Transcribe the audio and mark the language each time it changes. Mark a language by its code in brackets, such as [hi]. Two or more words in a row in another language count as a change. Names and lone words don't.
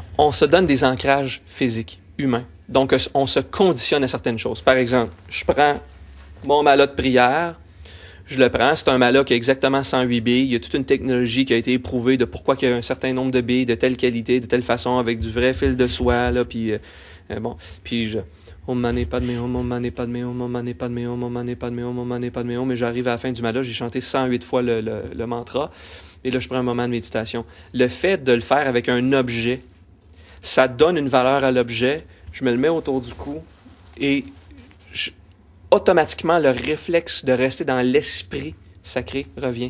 [fr] On se donne des ancrages physiques, humains. Donc, on se conditionne à certaines choses. Par exemple, je prends mon mala de prière, je le prends, c'est un mala qui a exactement 108 billes. Il y a toute une technologie qui a été éprouvée de pourquoi il y a un certain nombre de billes de telle qualité, de telle façon, avec du vrai fil de soie, là, puis bon, puis je... [sa] Om mani padme hum, om mani padme hum, om mani padme hum, om mani padme hum, om mani padme hum, [fr] mais j'arrive à la fin du mala, j'ai chanté 108 fois le mantra, et là, je prends un moment de méditation. Le fait de le faire avec un objet, ça donne une valeur à l'objet, je me le mets autour du cou, et automatiquement, le réflexe de rester dans l'esprit sacré revient.